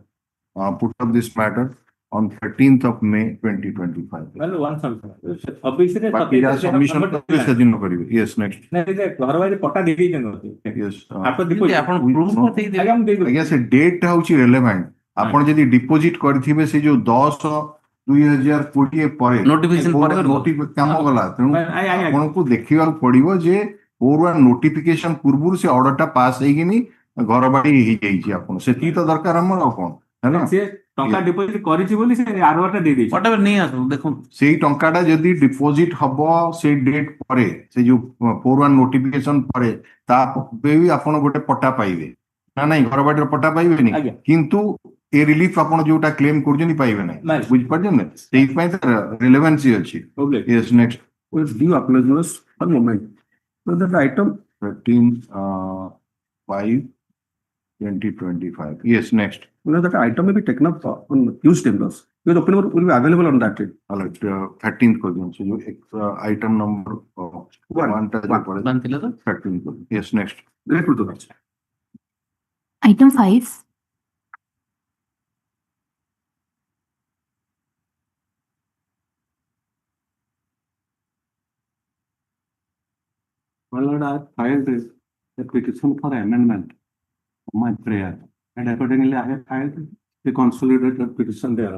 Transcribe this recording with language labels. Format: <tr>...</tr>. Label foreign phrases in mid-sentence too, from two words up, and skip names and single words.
<en>Put up this matter on 13th of May 2025. Well, one submission. Obviously, submission. Yes, next. Yes. I guess a date is relevant.</en> <or>ଆପଣ ଯଦି ଡିପୋଜିଟ୍ କରିଥିବେ ସେ ଯୋଉ 10/2020 ପରେ Notification ପରେ କରିବ। କାମ ଗଲା, ତେଣୁ ଆପଣଙ୍କୁ ଦେଖିବାକୁ ପଡିବ ଯେ</or> <en>court notification</en> <or>ପୂର୍ବରୁ ସେ ଅର୍ଡର ଟା ପାସ୍ ହେଇକିନି ଘର ବାଡି ହେଇଯାଇଛି ଆପଣ, ସେତିକି ତ ଦରକାର ଆମର ଆଉ କଣ ହେଲା। ସେ ଟଙ୍କା ଡିପୋଜିଟ୍ କରିଛି ବୋଲି ସେ ଆରଟା ଦେଇ ଦେଇଛି। whatever ନେଇ ଆସୁ ଦେଖନ୍ତୁ ସେଇ ଟଙ୍କାଟା ଯଦି ଡିପୋଜିଟ୍ ହବ ସେଇ ଡେଟ୍ ପରେ, ସେ ଯୋଉ 4/1 ନୋଟିଫିକେସନ ପରେ, ତାପରେ ବି ଆପଣ ଗୋଟେ ପଟ୍ଟା ପାଇବେ ନା ନାଇଁ, ଘର ବାଡିର ପଟ୍ଟା ପାଇବେନି, ଆଜ୍ଞା। କିନ୍ତୁ ଏ ରିଲିଫ ଆପଣ ଯୋଉଟା କ୍ଲେମ କରୁଛନ୍ତି ପାଇବେ ନାହିଁ, ନାଇଁ। ବୁଝିପାରୁଛନ୍ତି? ସେଇଥିପାଇଁ ତାର ରିଲେଭାନ୍ସି ଅଛି।</or> <en>Okay. Yes, next. With due acknowledgement, one moment. So that item 13/5/2025. Yes, next. that item may be taken up on Tuesday plus. Because open will be available on that day. All right, 13th question. So, item number one,</en> <or>ବାନ୍ଧି ଥିଲେ ତ</or> <en>13th. Yes, next. Great to that. Item 5. My lord, I filed a petition for amendment of my prayer, and accordingly I have filed the consolidated petition there.</en>